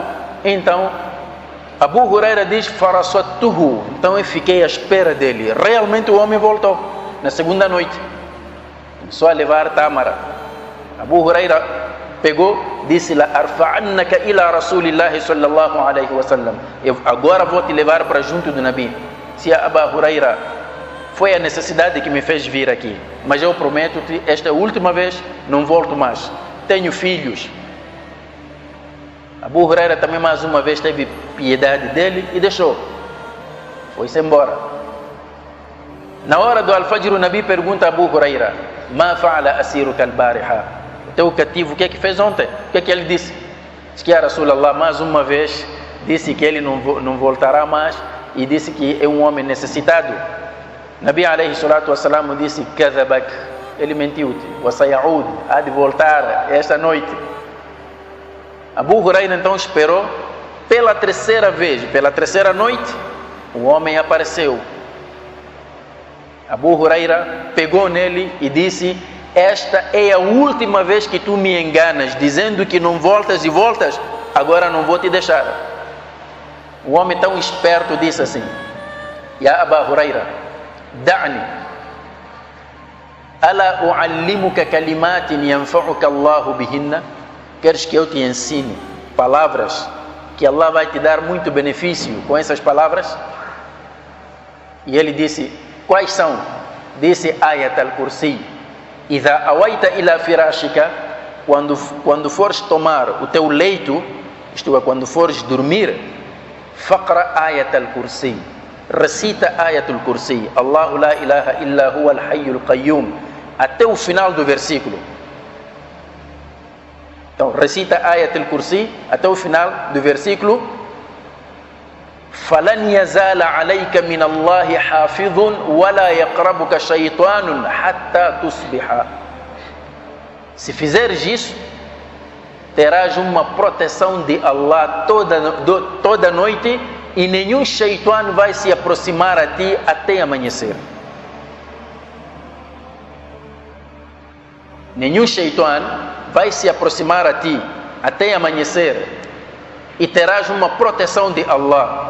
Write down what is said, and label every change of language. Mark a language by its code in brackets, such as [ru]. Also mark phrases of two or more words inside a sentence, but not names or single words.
[pt] Então Abu Huraira diz: farasatuhu, então eu fiquei à espera dele. Realmente o homem voltou na segunda noite, só a levar tâmara. Abu Huraira pegou, disse: [ar] لأرفعنك إلى رسول الله صلى الله عليه وسلم. [pt] Eu agora vou te levar para junto do Nabi. Se a Abu Huraira, foi a necessidade que me fez vir aqui, mas eu prometo-te, esta última vez não volto mais. Tenho filhos. Abu Huraira também mais uma vez teve piedade dele e deixou. Foi-se embora. Na hora do Al-Fajr, o Nabi pergunta a Abu Huraira: [ar] ما فعل أسيرك البارحة? [pt] O teu cativo, o que é que fez ontem? O que é que ele disse? Diz que, [ar] يا رسول الله, [pt] mais uma vez disse que ele não voltará mais e disse que é um homem necessitado. Nabi [ar] عليه الصلاة والسلام [pt] disse: kadhabak, ele mentiu-te. [ar] وسيعود, [pt] há de voltar esta noite. Abu Huraira então esperou. Pela terceira vez, pela terceira noite, o homem apareceu. Abu Huraira pegou nele e disse: esta é a última vez que tu me enganas, dizendo que não voltas e voltas, agora não vou te deixar. O homem tão esperto disse assim: [ar] يا أبا هريرة دعني ألا أعلمك كلمات ينفعك الله بهن. [pt] Queres que eu te ensine palavras que Allah vai te dar muito benefício com essas palavras? E ele disse, quais são? Disse Ayat al-Kursi: [ar] إذا أويت إلى فراشك, [pt] quando fores tomar o teu leito, isto é, quando fores dormir, [ar] فاقرأ آية الكرسي, [pt] recita Ayat al-Kursi, [ar] الله لا إله إلا هو الحي القيوم, [pt] até o final do versículo. Então, recita Ayat al-Kursi até o final do versículo. [ar] فَلَنْ يَزَالَ عَلَيْكَ مِنَ اللَّهِ حَافِظٌ وَلَا يَقْرَبُكَ شَيْطَانٌ حَتَّى تُصْبِحَ. [pt] Se fizeres isso, terás uma proteção de Allah toda noite, e nenhum shaitan vai se aproximar a ti até amanhecer. Nenhum shaitan vai se aproximar a ti até amanhecer, e terás uma proteção de Allah.